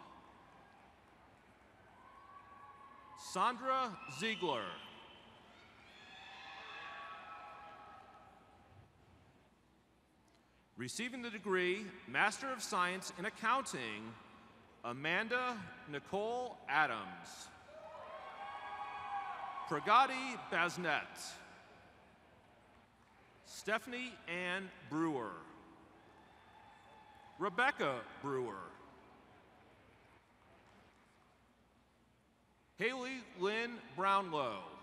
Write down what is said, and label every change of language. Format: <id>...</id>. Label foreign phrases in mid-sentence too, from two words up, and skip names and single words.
<en>Sandra Ziegler. Receiving the degree Master of Science in Accounting, Amanda Nicole Adams. Pragati Basnet. Stephanie Ann Brewer. Rebecca Brewer. Haley Lynn Brownlow.</en>